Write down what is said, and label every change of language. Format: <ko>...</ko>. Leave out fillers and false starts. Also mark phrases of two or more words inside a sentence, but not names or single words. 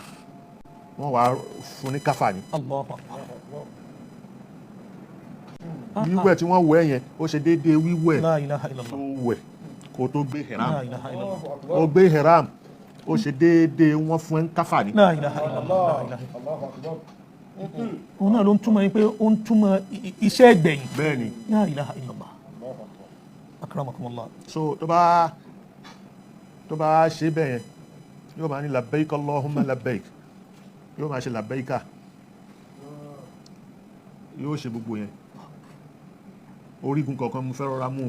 <yo>wọ́n wá fún ní káfà ni</yo> <ar>الله أكبر.</ar> <yo>wíwẹ̀ tí wọ́n wẹ̀ yẹn ó ṣe déédéé wíwẹ̀</yo> <ar>لا إله</ar> <yo>tó</yo> <ar>illallah.</ar> <yo>wẹ̀ kó tó gbé ihram</yo> <ar>لا إله إلا الله.</ar> <yo>ó gbé ihram ó ṣe déédéé wọ́n fún ní káfà ni.</yo> <ar>لا إله إلا الله لا إله إلا الله. الله أكبر</ar> <yo>òun náà ló ń túmọ̀ yín pé ó ń túmọ̀ iṣẹ́ ẹgbẹ̀yìn. bẹ́ẹ̀ ni</yo> <ar>لا إله إلا الله أكرمكم الله.</ar> <yo>so tó bá ṣe bẹ́ẹ̀ yẹn yóò máa ní</yo> <ar>لبيك اللهم لبيك</ar> <yo>yóò máa ṣe labbaika yóò ṣe gbogbo yẹn orígun kọ̀ọ̀kan mo fẹ́ rọra mú un.</yo>